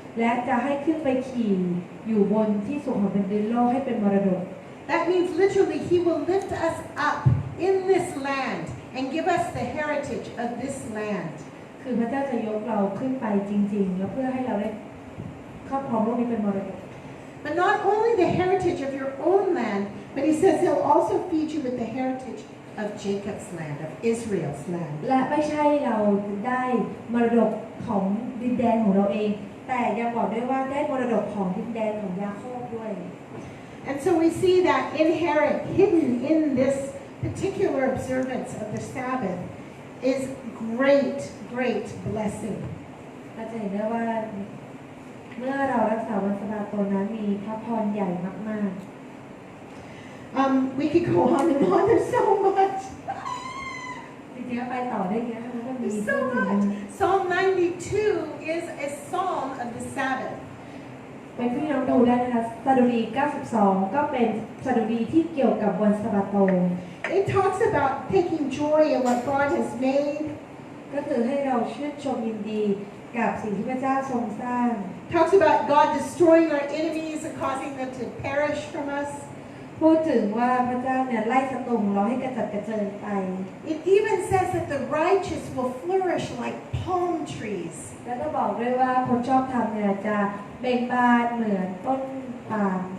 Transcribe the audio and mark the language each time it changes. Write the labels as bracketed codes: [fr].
[th] และจะให้ขึ้นไปขี่อยู่บนที่สูงของแผ่นดินโลกให้เป็นมรดก [en] That means literally he will lift us up in this land and give us the heritage of this land. [th] คือพระเจ้าจะยกเราขึ้นไปจริงๆแล้วเพื่อให้เราได้ครอบครองโลกนี้เป็นมรดก [en] But not only the heritage of your own land, but he says he'll also feed you with the heritage of Jacob's land, of Israel's land. [th] และไม่ใช่เราได้มรดกของดินแดนของเราเองแต่ยังบอกด้วยว่าได้มรดกของดินแดนของยาโคบด้วย [en] And so we see that inherent, hidden in this particular observance of the Sabbath is great, great blessing. [th] เราจะเห็นได้ว่าเมื่อเรารักษาวันสะบาโตนั้นมีพระพรใหญ่มาก [en] We could go on and on. There's so much. [th] ๆจริงๆไปต่อได้เยอะเพราะมันมี [en] There's [th] พู [en] so [th] ดถึง [en] much. Psalm 92 is a psalm of the Sabbath. [th] เป็นพี่น้องดูได้นะคะสดุดี92ก็เป็นสดุดีที่เกี่ยวกับวันสะบาโต [en] It talks about taking joy in what God has made. [th] ก็คือให้เราชื่นชมยินดีกับสิ่งที่พระเจ้าทรงสร้าง [en] Talks about God destroying our enemies and causing them to perish from us. [th] พูดถึงว่าพระเจ้าเนี่ยไล่ศัตรูของเราให้กระจัดกระเจิงไป [en] It even says that the righteous will flourish like palm trees. [th] แล้วก็บอกด้วยว่าคนชอบทำเนี่ยจะเบ่งบานเหมือนต้นปาล์ม